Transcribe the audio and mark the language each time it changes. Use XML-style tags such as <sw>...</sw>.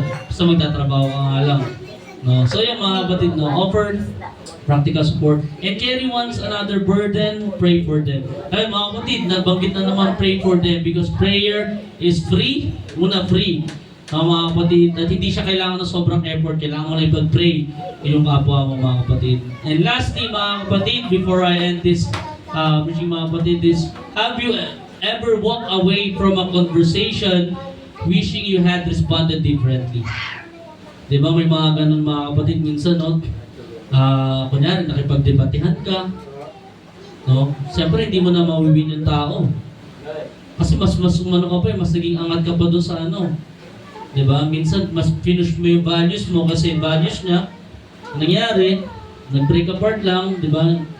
<tl>Basta magtatrabaho ka nga lang.</tl> <en>No?</en> <tl>So yung mga kapatid, no,</tl> <en>offer practical support, and carry one's another burden, pray for them.</en> <tl>Ay mga kapatid, nabanggit na naman</tl> <en>pray for them because prayer is free, free.</en> <tl>Mga kapatid, at hindi siya kailangan ng sobrang effort, kailangan mo na ipag-pray yung kapwa mo mga kapatid.</tl> <en>And lastly</en> <tl>mga kapatid,</tl> <en>before I end this mga kapatid, have you ever walked away from a conversation wishing you had responded differently?</en> <tl>Diba may mga ganun mga kapatid, minsan no? Kunyari, nakipagdebatehan ka, no? Siyempre, hindi mo na mawiwin yung tao. Kasi mas umano ka pa, mas naging angat ka pa doon sa ano. Diba? Minsan, mas finish mo yung values mo kasi yung values niya, nangyari, nag-break apart lang, diba?</tl>